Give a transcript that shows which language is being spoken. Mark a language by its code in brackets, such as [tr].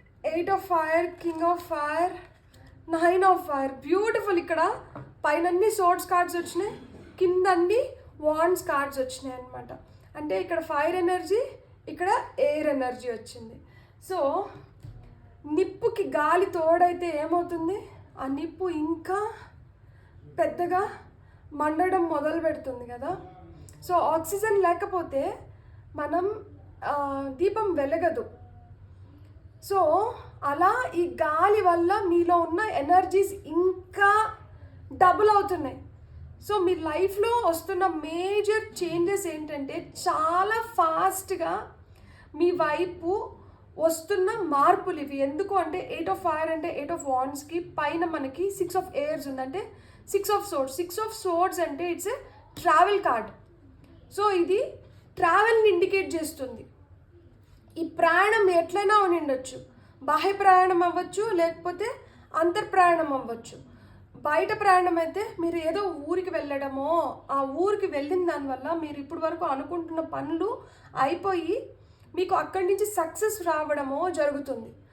[en] 8 of Fire, King of Fire, 9 of Fire. Beautiful. [te] ఇక్కడ పైన అన్ని సోర్డ్స్ కార్డ్స్ వచ్చినాయి, కింద అన్ని వాండ్స్ కార్డ్స్ వచ్చినాయి అనమాట. అంటే ఇక్కడ ఫైర్ ఎనర్జీ, ఇక్కడ ఎయిర్ ఎనర్జీ వచ్చింది. సో నిప్పుకి గాలి తోడైతే ఏమవుతుంది, ఆ నిప్పు ఇంకా పెద్దగా మండడం మొదలు పెడుతుంది కదా. సో ఆక్సిజన్ లేకపోతే మనం దీపం వెలగదు. సో అలా ఈ గాలి వల్ల మీలో ఉన్న ఎనర్జీస్ ఇంకా డబుల్ అవుతున్నాయి. సో మీ లైఫ్లో వస్తున్న మేజర్ చేంజెస్ ఏంటంటే చాలా ఫాస్ట్గా మీ వైపు వస్తున్న మార్పులు ఇవి. ఎందుకు అంటే 8 of Fire అంటే 8 of Wandsకి పైన మనకి 6 of Airs ఉందంటే 6 of Swords. 6 of Swords అంటే [en] It's a travel card. [te] So ఇది ట్రావెల్ని ఇండికేట్ చేస్తుంది. ఈ ప్రయాణం ఎట్లయినా ఉండొచ్చు, బాహ్య ప్రయాణం అవ్వచ్చు, లేకపోతే అంతర్ ప్రయాణం అవ్వచ్చు. బయట ప్రయాణం అయితే మీరు ఏదో ఊరికి వెళ్ళడమో, ఆ ఊరికి వెళ్ళిన దానివల్ల మీరు ఇప్పుడు వరకు అనుకుంటున్న పనులు అయిపోయి మీకు అక్కడి నుంచి సక్సెస్ రావడమో జరుగుతుంది.